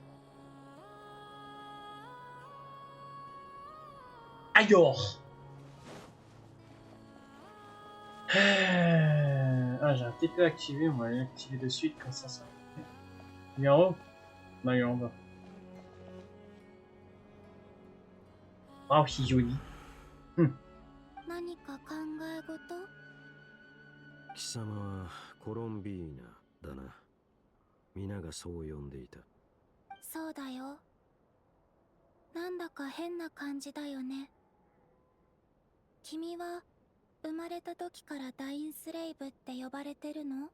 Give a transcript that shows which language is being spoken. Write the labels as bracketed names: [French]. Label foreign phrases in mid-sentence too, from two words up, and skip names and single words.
[French] Alors, Ah, j'ai un TP activé, on va l'activer de suite quand ça. Il est en haut? Non, il est en bas. Ah, c'est joli. [Japanese] 何か考え事？貴様はコロンビーナだな。皆がそう呼んでいた。そうだよ。なんだか変な感じだよね。君は生まれた時からダインスレイブって呼ばれてるの？